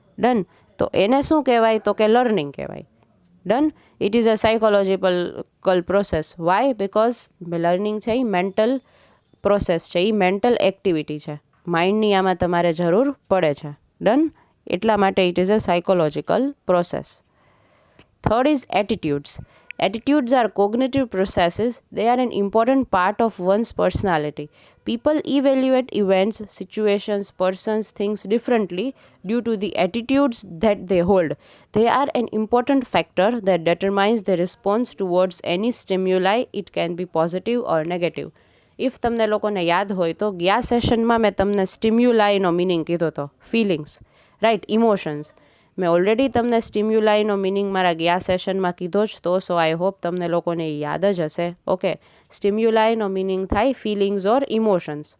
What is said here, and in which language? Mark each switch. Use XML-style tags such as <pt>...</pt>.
<gu>Done. તો એને શું કહેવાય? તો કે લર્નિંગ કહેવાય. Done.</gu> <en>It is a psychological process. Why?</en> <gu>Because learning છે એ મેન્ટલ પ્રોસેસ છે, એ મેન્ટલ એક્ટિવિટી છે, માઇન્ડની આમાં તમારે જરૂર પડે છે. ડન. એટલા માટે</gu> <en>It is a psychological process. Third is attitudes. Attitudes are cognitive processes. They are an important part of one's personality. People evaluate events, situations, persons, things differently due to the attitudes that they hold. They are an important factor that determines their response towards any stimuli. It can be positive or negative.</en> <gu>If તમને લોકોને યાદ હોય તો ગયા સેશનમાં મેં તમને સ્ટિમ્યુલાઈનો meaning કીધો હતો, ફિલિંગ્સ, રાઈટ, ઇમોશન્સ. મેં ઓલરેડી તમને સ્ટિમ્યુલાઈનો મિનિંગ મારા ગયા સેશનમાં કીધો જ તો.</gu> <en>so I hope</en> <gu>તમને લોકોને યાદ જ હશે. ઓકે, સ્ટિમ્યુલાઈનો મિનિંગ થાય ફિલિંગ્સ ઓર ઇમોશન્સ.</gu>